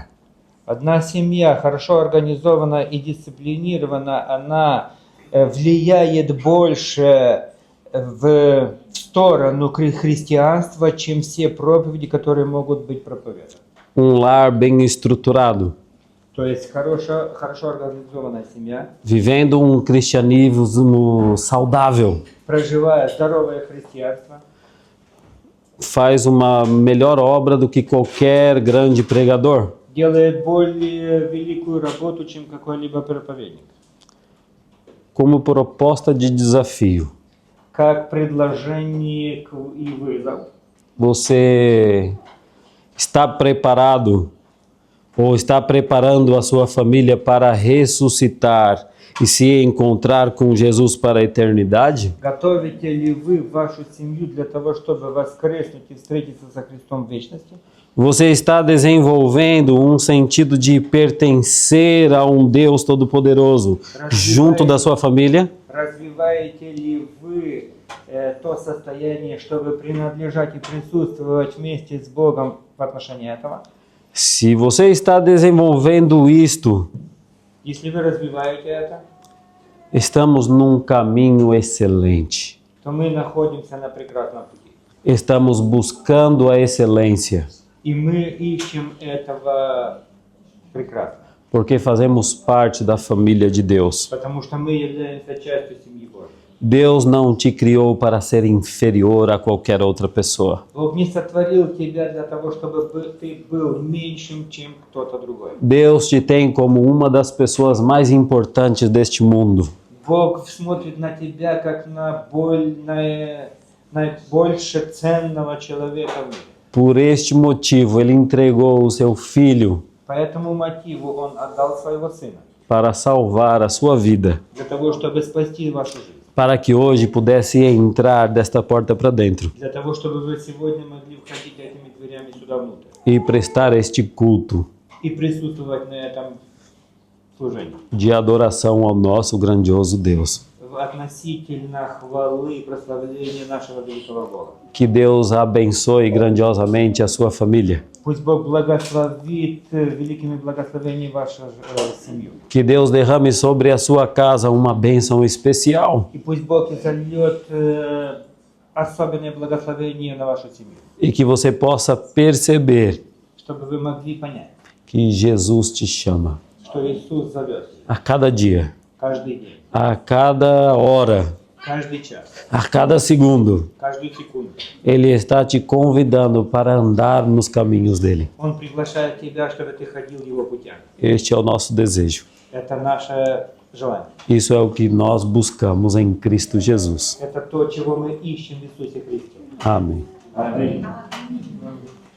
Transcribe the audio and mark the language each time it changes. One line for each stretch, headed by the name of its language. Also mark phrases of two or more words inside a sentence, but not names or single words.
Russian: Одна семья, хорошо организована и дисциплинирована, она влияет больше в сторону христианства, чем все проповеди, которые могут быть проповеданы.
Portuguese: Lar bem estruturado,
Russian: То есть хорошо организованная семья,
Portuguese: vivendo cristianismo saudável,
Russian: проживая здоровое христианство,
Portuguese: faz uma melhor obra do que qualquer grande pregador.
Russian: делает более великую работу, чем какой-либо проповедник.
Portuguese: Como proposta de desafio,
Russian: Как предложение и вызов.
Portuguese: você está preparado ou está preparando a sua família para ressuscitar e se encontrar com Jesus para a eternidade?
Russian: Готовите ли вы вашу семью для того, чтобы воскреснуть и встретиться со Христом в вечности?
Portuguese: Você está desenvolvendo um sentido de pertencer a um Deus Todo-Poderoso junto da sua família?
Russian: Развиваете ли вы то состояние, чтобы принадлежать и присутствовать вместе с Богом в отношении этого?
Portuguese: Se você está desenvolvendo isto,
Russian: Если вы развиваете это,
Portuguese: estamos num caminho excelente.
Russian: то мы находимся на прекрасном пути.
Portuguese: Estamos buscando a excelência,
Russian: И мы ищем этого прекрасного.
Portuguese: porque fazemos parte da família de Deus.
Russian: Потому что мы являемся частью семьи Божьей.
Portuguese: Deus não te criou para ser inferior a qualquer outra pessoa.
Russian: Бог не сотворил тебя для того, чтобы ты был меньшим, чем кто-то другой.
Portuguese: Deus te tem como uma das pessoas mais importantes deste mundo.
Russian: Бог смотрит на тебя как на наибольше ценного человека в мире.
Portuguese: Por este motivo, Ele entregou o seu Filho
Russian: По этому мотиву Он отдал Своего Сына,
Portuguese: para salvar a sua vida,
Russian: для того, чтобы спасти вашу жизнь,
Portuguese: para que hoje pudesse entrar desta porta para dentro
Russian: для того, чтобы вы сегодня могли входить этими дверями сюда внутрь
Portuguese: e prestar este culto
Russian: и присутствовать на этом служении.
Portuguese: de adoração ao nosso grandioso Deus.
Russian: Относительно хвалы и прославления нашего великого Бога.
Portuguese: Que Deus abençoe grandiosamente a sua família.
Russian: Пусть Бог благословит великими благословениями вашу семью.
Portuguese: Que Deus derrame sobre a sua casa uma bênção especial.
Russian: И пусть Бог изольет особенное благословение на вашу семью.
Portuguese: E que você possa perceber
Russian: Чтобы вы могли понять,
Portuguese: que Jesus te chama
Russian: что Иисус зовет
Portuguese: a cada dia,
Russian: каждый день,
Portuguese: a cada hora,
Russian: каждый час,
Portuguese: a cada segundo.
Russian: каждую секунду.
Portuguese: Ele está te convidando para andar nos caminhos dele.
Russian: Он приглашает тебя, чтобы ты ходил Его путями.
Portuguese: Este é o nosso desejo.
Russian: Это наше желание.
Portuguese: Isso é o que nós buscamos em Cristo Jesus.
Russian: Это то, чего мы ищем в Иисусе Христе.
Portuguese: Amém.
Russian: Аминь.